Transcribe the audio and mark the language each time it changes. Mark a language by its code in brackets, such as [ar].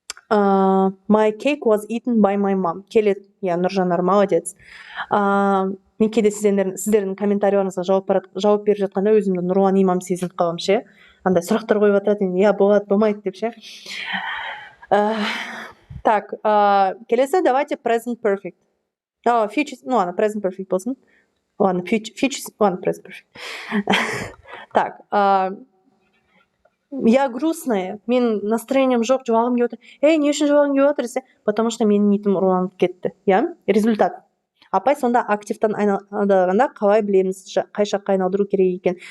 [en] My cake was eaten by my mom. [kk] Келет, я, Нұржанар, молодец. Мен кейде сіздердің комментарияларыңызға жауап беріп жатқанда өзімді Нұрлан имам сезініп қалам, ше. Андай сұрақтар қойып отырады, я, болады, болмайды деп, ше. [ru] Так, [kk] келесі, [ru] давайте [kk] present perfect. Future, [ru] ну ладно, [kk] present perfect болсын. [ru] Ладно, [en] present perfect. [ru] Так, я грустная, [kk] мен [ru] настроением [kk] жоқ, жылағым келіп отыр. Не үшін жылағым келіп отыр десе, [ru] потому что [kk] менің итім ұрланып кетті. Я? [ru] Результат. [kk] Апай сонда активтан айналдырғанда қалай білеміз, қай жаққа айналдыру керек екен.